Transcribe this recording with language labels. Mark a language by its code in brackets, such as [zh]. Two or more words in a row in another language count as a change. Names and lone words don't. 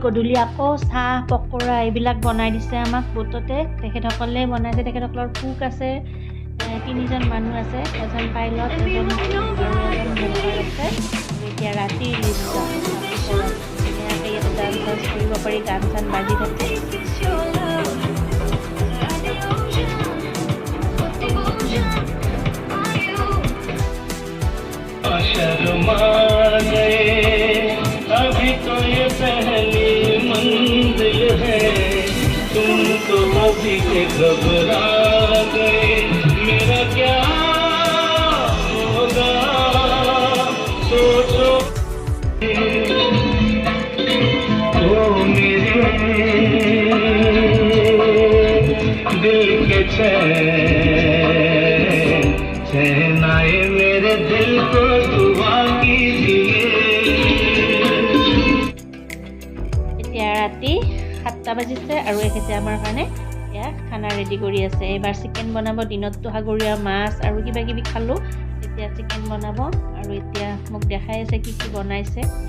[as] গধূলি আকৌ চাহ পকৰা এইবিলাক বনাই দিছে আমাক বোটতে। তেখেতসকলে বনাইছে, তেখেতসকলৰ কুক আছে, 3জন মানুহ আছে, এজন পাইলট, এজন হেল্পাৰ আছে। এতিয়া ৰাতিৰ দৃশ্য ধুনীয়াকৈ ইয়াতে ডান্স চান্স কৰিব পাৰি, গান চান বাজি থাকে। [hi] अभी तो ये पहली मंजिल है, तुम तो अभी के घबरा गए, मेरा क्या होगा सोचो तो मेरे दिल के चैन आए मेरे दिल को दुआ कीजिए। [as] এতিয়া ৰাতি 7টা বাজিছে আৰু এখেতে আমাৰ কাৰণে এয়া খানা ৰেডি কৰি আছে। এইবাৰ চিকেন বনাব। দিনততো সাগৰীয় মাছ আৰু কিবা কিবি খালোঁ, এতিয়া চিকেন বনাব আৰু এতিয়া মোক দেখাই আছে কি কি বনাইছে।